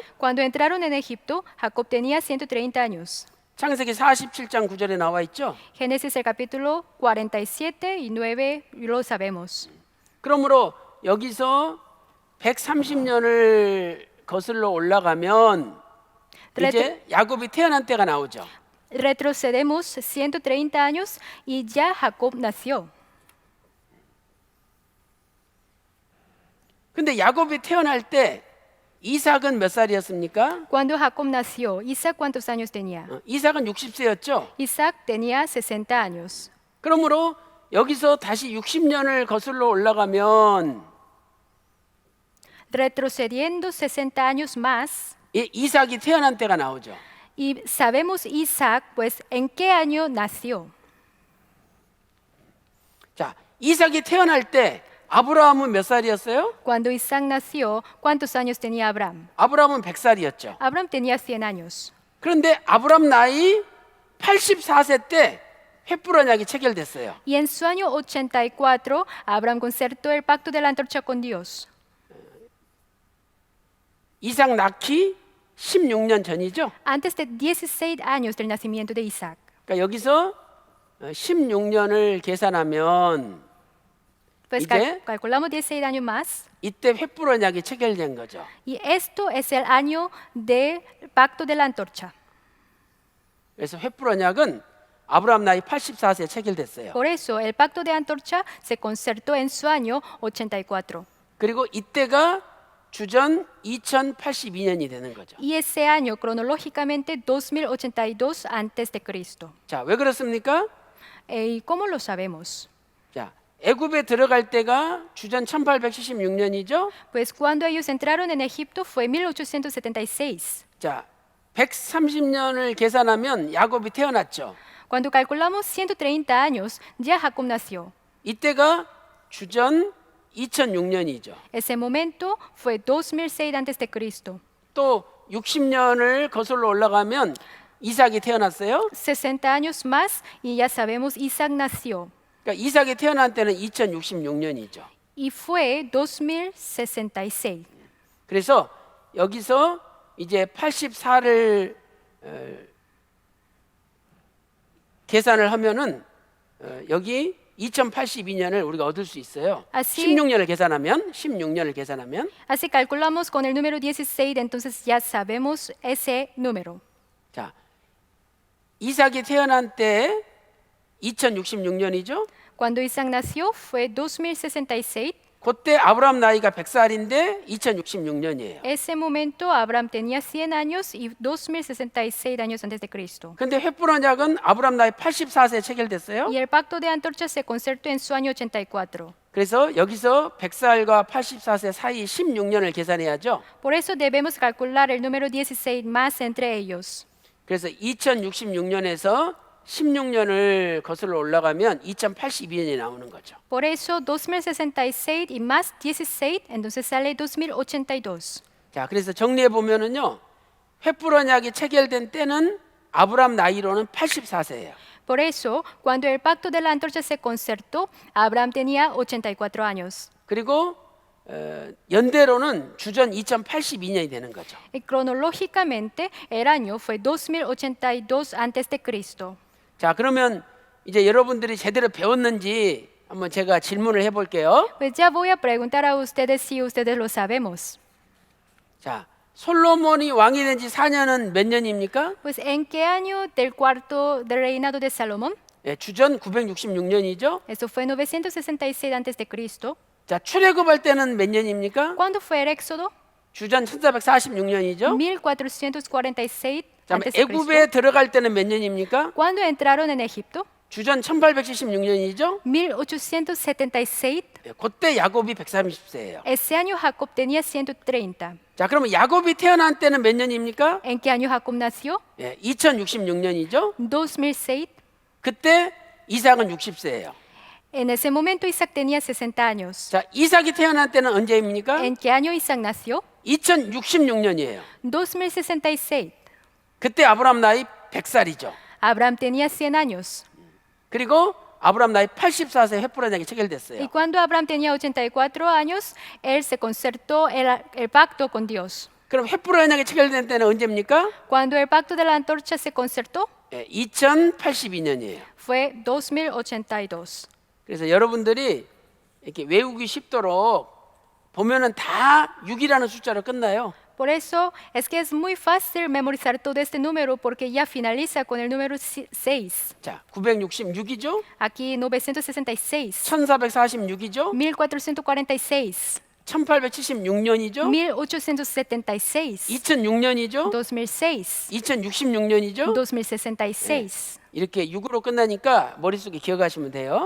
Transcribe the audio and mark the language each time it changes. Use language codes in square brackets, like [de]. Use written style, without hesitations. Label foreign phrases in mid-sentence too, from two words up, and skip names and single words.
[es] Cuando entraron en Egipto, Jacob tenía 130 años. [ko] 창세기 47장 9절에 나와 있죠. [es] Génesis el capítulo 47 y 9 lo sabemos. [ko] 그러므로 여기서 130년을 거슬러 올라가면 이제 야곱이 태어난 때가 나오죠. [es] Retrocedemos 130 años y ya Jacob nació. [ko] 근데 야곱이 태어날 때 이삭은 몇 살이었습니까? [es] Cuando Jacob nació, Isaac ¿cuántos años tenía? [ko] 이삭은 60세였죠. [es] Isaac tenía 60 años. [ko] 그러므로 여기서 다시 60년을 거슬러 올라가면 [es] Retrocediendo 60 años más, [ko] 이삭이 태어난 때가 나오죠. [es] y sabemos Isaac, pues, ¿en qué año nació? [ko] 자, 이삭이 태어날 때 아브라함은 몇 살이었어요? [es] Cuando Isaac nació, ¿cuántos años tenía Abraham? [ko] 아브라함은 100살이었죠. [es] Abraham tenía 100 años. [ko] 그런데 아브라함 나이 84세 때 횃불 언약이 체결됐어요. [es] Y en su año 84, Abraham concertó el pacto de la antorcha con Dios. [ko] 이삭 낳기 16년 전이죠. [es] Antes de 16 años del nacimiento de Isaac. [ko] 그러니까 여기서 16년을 계산하면 [es] Pues [ko] 이제 [es] calculamos 16 años más. [ko] 이때 횃불 언약이 체결된 거죠. [es] Y esto es el año del pacto de la antorcha. [ko] 그래서 횃불 언약은 아브라함 나이 84세에 체결됐어요. [es] Por eso el pacto de antorcha se concertó en su año 84. [ko] 그리고 이때가 주전 2082년이 되는 거죠. [es] Y ese año cronológicamente 2082 antes de Cristo. [ko] 자, 왜 그렇습니까? [es] ¿Y cómo lo sabemos? [ko] 자, 애굽에 들어갈 때가 주전 1876년이죠. [es] Pues cuando ellos entraron en Egipto fue 1876. [ko] 자, 130년을 계산하면 야곱이 태어났죠. [es] Cuando calculamos 130 años, ya Jacob nació. [ko] 이때가 주전 2006년이죠. [es] Ese momento fue 2006 antes de Cristo. [ko] 또 60년을 거슬러 올라가면 이삭이 태어났어요. [es] 60 años más y ya sabemos Isaac nació. [ko] 그러니까 이삭이 태어난 때는 2066년이죠. [es] Y fue 2066. [ko] 그래서 여기서 이제 84를 계산을 하면은 여기 2082년을 우리가 얻을 수 있어요. 16년을 계산하면 [es] Así calculamos con el número 16, entonces ya sabemos ese número. [ko] 자, 이삭이 태어난 때 2066년이죠. [es] Cuando Isaac nació fue 2066. [ko] 그때 아브라함 나이가 100살인데 2066년이에요. [es] Ese momento Abraham tenía 100 años y 2066 años antes de Cristo. [ko] 근데 횃불 언약은 아브라함 나이 84세에 체결됐어요. [es] Y el pacto de antorcha se concertó en su año 84. [ko] 그래서 여기서 100살과 84세 사이 16년을 계산해야죠. [es] Por eso debemos calcular el número 16 más entre ellos. [ko] 그래서 2066년에서 16년을 거슬러 올라가면 2082년이 나오는 거죠. [es] Por eso 2066 y más 16, entonces sale 2082. [ko] 자, 그래서 정리해 보면은요. 횃불 언약이 체결된 때는 아브람 나이로는 84세예요. [es] Por eso, cuando el pacto de la antorcha se concertó, Abraham tenía 84 años. [ko] 그리고 연대로는 주전 2082년이 되는 거죠. [es] Y cronológicamente, el año fue 2082 antes de Cristo. [ko] 자, 그러면 이제 여러분들이 제대로 배웠는지 한번 제가 질문을 해볼게요. [es] Pues ya voy a preguntar a ustedes si ustedes lo sabemos. [ko] 자, 솔로몬이 왕이 된 지 4년은 몇 년입니까? [es] Pues ¿en qué año del cuarto del reinado de Salomón? [ko] 예, 주전 966년이죠. [es] Eso fue 966 antes de Cristo. [ko] 자, 출애굽할 때는 몇 년입니까? [es] ¿Cuándo fue el éxodo? [ko] 주전 1446년이죠. [es] 1446 [ko] 자, [es] antes de Cristo. [ko] 애굽에 들어갈 때는 몇 년입니까? [es] ¿Cuándo entraron en Egipto? [ko] 주전 1876년이죠. [es] 1876. [ko] 예, 그때 야곱이 130세예요. [es] Ese año Jacob tenía 130. [ko] 자, 그러면 야곱이 태어난 때는 몇 년입니까? [es] ¿En qué año Jacob nació? [ko] 예, 2066년이죠. [es] 2006. [ko] 그때 이삭은 60세예요. [es] En ese momento Isaac tenía 60 años. [ko] 자, 이삭이 태어난 때는 언제입니까? [es] ¿En qué año Isaac nació? [ko] 2066년이에요. [es] 2066. [ko] 그때 아브람 나이 100살이죠. [es] Abraham tenía 100 años. [ko] 그리고 아브람 나이 84세 횃불 언약이 [es] Y [ko] 체결됐어요. [es] cuando Abraham tenía 84 años, él se concertó el pacto con Dios. [ko] 그럼 횃불 언약이 체결된 때는 언제입니까? [es] Cuando el pacto de la antorcha se concertó, [ko] 예, 2082년이에요. [es] fue 2082. [ko] 그래서 여러분들이 이렇게 외우기 쉽도록 보면은 다 6이라는 숫자로 끝나요. [es] Por eso es que es muy fácil memorizar todo este número porque ya finaliza con el número 6. [ko] 자, 966이죠? [es] Aquí 966, [ko] 1446이죠? [es] 1446, [ko] 1876년이죠? [es] 1876, [ko] 2006년이죠? [es] 2006, [ko] 2066년이죠? [es] 2066. [ko] 이렇게 6으로 끝나니까 머릿속에 기억하시면 돼요.